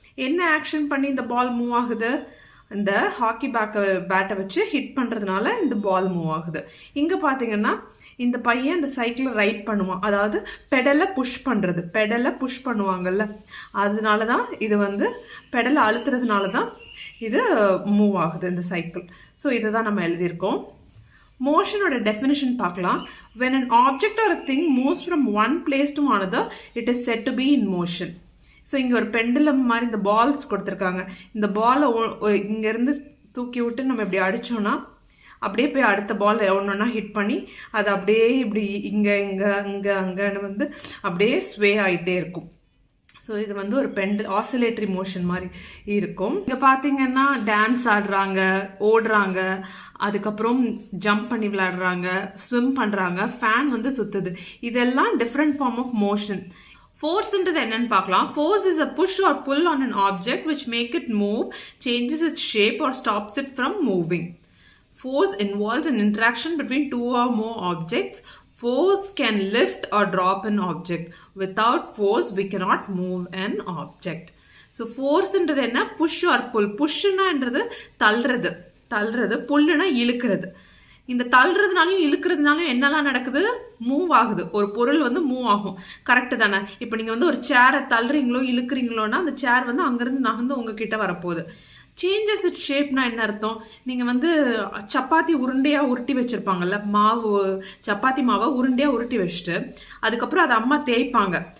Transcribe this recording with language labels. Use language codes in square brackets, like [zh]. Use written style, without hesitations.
[ta] என்ன ஆக்ஷன் பண்ணி இந்த பால் மூவ் ஆகுது, இந்த ஹாக்கி பேட்டை வச்சு ஹிட் பண்ணுறதுனால இந்த பால் மூவ் ஆகுது. இங்கே பார்த்தீங்கன்னா இந்த பையன் இந்த சைக்கிளை ரைட் பண்ணுவான், அதாவது பெடலை புஷ் பண்ணுறது, பெடலை புஷ் பண்ணுவாங்கல்ல, அதனால தான் இது வந்து பெடலை அழுத்துறதுனால தான் இது மூவ் ஆகுது இந்த சைக்கிள். ஸோ இதை தான் நம்ம எழுதியிருக்கோம். மோஷனோட டெஃபினிஷன் பார்க்கலாம். [en] when an object or a thing moves from one place to another it is said to be in motion. [ta] So இங்கே ஒரு பெண்டுலம் மாதிரி இந்த பால்ஸ் கொடுத்துருக்காங்க. இந்த பாலை இங்கேருந்து தூக்கி விட்டு நம்ம இப்படி அடித்தோன்னா அப்படியே போய் அடுத்த பால் ஒன்றா ஹிட் பண்ணி அது அப்படியே இப்படி இங்கே இங்கே இங்கே அங்கேன்னு வந்து அப்படியே ஸ்வே ஆகிட்டே இருக்கும். ஸோ இது வந்து ஒரு ஆசிலேட்டரி மோஷன் மாதிரி இருக்கும். இங்கே பார்த்தீங்கன்னா டான்ஸ் ஆடுறாங்க, ஓடுறாங்க, அதுக்கப்புறம் ஜம்ப் பண்ணி விளையாடுறாங்க, ஸ்விம் பண்ணுறாங்க, ஃபேன் வந்து சுற்றுது. இதெல்லாம் டிஃப்ரெண்ட் ஃபார்ம் ஆஃப் மோஷன். ஃபோர்ஸ்ன்றது என்னன்னு பார்க்கலாம். [en] Force is a push or pull on an object which make it move, changes its shape or stops it from moving. Force involves an interaction between two or more objects. Force can lift or drop an object. Without force, we cannot move an object. So force [ta] என்றது என்ன, [en] push or pull. [ta] pushனா என்றது தள்ளுறது, தள்ளுறது, புல்லுனா இழுக்கிறது. இந்த தள்ளுறதுனாலையும் இழுக்கிறதுனாலையும் என்னெல்லாம் நடக்குது, move ஆகுது. ஒரு பொருள் வந்து மூவ் ஆகும். கரெக்டு தானே? இப்போ நீங்கள் வந்து ஒரு சேரை தள்ளுறீங்களோ இழுக்கிறீங்களோன்னா அந்த சேர் வந்து அங்கேருந்து நகர்ந்து உங்ககிட்ட வரப்போகுது. சேஞ்சஸ் இட் ஷேப்னா என்ன அர்த்தம், நீங்கள் வந்து சப்பாத்தி உருண்டையாக உருட்டி வச்சுருப்பாங்கல்ல, மாவு, சப்பாத்தி மாவை உருண்டையாக உருட்டி வச்சுட்டு அதுக்கப்புறம் அதை அம்மா தேய்ப்பாங்க.